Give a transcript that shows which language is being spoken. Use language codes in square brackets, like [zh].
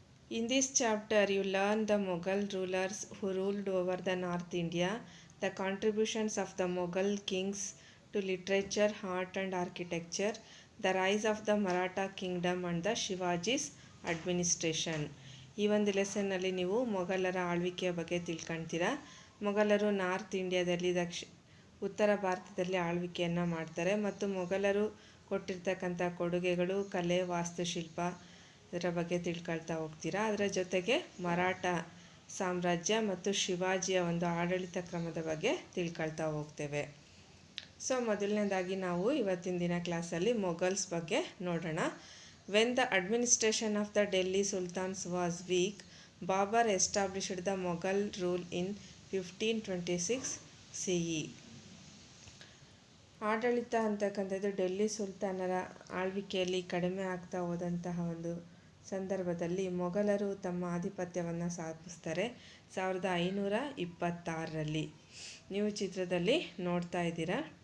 [en] In this chapter you learn the Mughal rulers who ruled over the North India, the contributions of the Mughal kings to literature, art and architecture, the rise of the Maratha kingdom and the Shivaji's administration. [kn] ಈ ಒಂದು ಲೆಸನ್ನಲ್ಲಿ ನೀವು ಮೊಘಲರ ಆಳ್ವಿಕೆಯ ಬಗ್ಗೆ ತಿಳ್ಕೊಳ್ತೀರಾ. ಮೊಘಲರು north ಇಂಡಿಯಾದಲ್ಲಿ ಉತ್ತರ ಭಾರತದಲ್ಲಿ ಆಳ್ವಿಕೆಯನ್ನು ಮಾಡ್ತಾರೆ ಮತ್ತು ಮೊಘಲರು ಕೊಟ್ಟಿರ್ತಕ್ಕಂಥ ಕೊಡುಗೆಗಳು, ಕಲೆ, ವಾಸ್ತುಶಿಲ್ಪ ಇದರ ಬಗ್ಗೆ ತಿಳ್ಕೊಳ್ತಾ ಹೋಗ್ತೀರಾ. ಅದರ ಜೊತೆಗೆ ಮರಾಠ ಸಾಮ್ರಾಜ್ಯ ಮತ್ತು ಶಿವಾಜಿಯ ಒಂದು ಆಡಳಿತ ಕ್ರಮದ ಬಗ್ಗೆ ತಿಳ್ಕೊಳ್ತಾ ಹೋಗ್ತೇವೆ. ಸೊ ಮೊದಲನೇದಾಗಿ ನಾವು ಇವತ್ತಿನ ದಿನ ಕ್ಲಾಸಲ್ಲಿ ಮೊಘಲ್ಸ್ ಬಗ್ಗೆ ನೋಡೋಣ. [en] When the administration of the Delhi Sultans was weak, Babur established the Mughal rule in 1526 CE. [kn] ಆಡಳಿತ ಅಂತಕ್ಕಂಥದ್ದು ಡೆಲ್ಲಿ ಸುಲ್ತಾನರ ಆಳ್ವಿಕೆಯಲ್ಲಿ ಕಡಿಮೆ ಆಗ್ತಾ ಹೋದಂತಹ ಒಂದು ಸಂದರ್ಭದಲ್ಲಿ ಮೊಘಲರು ತಮ್ಮ ಆಧಿಪತ್ಯವನ್ನು ಸ್ಥಾಪಿಸ್ತಾರೆ 1526ರಲ್ಲಿ. ನೀವು ಚಿತ್ರದಲ್ಲಿ ನೋಡ್ತಾ ಇದ್ದೀರಾ.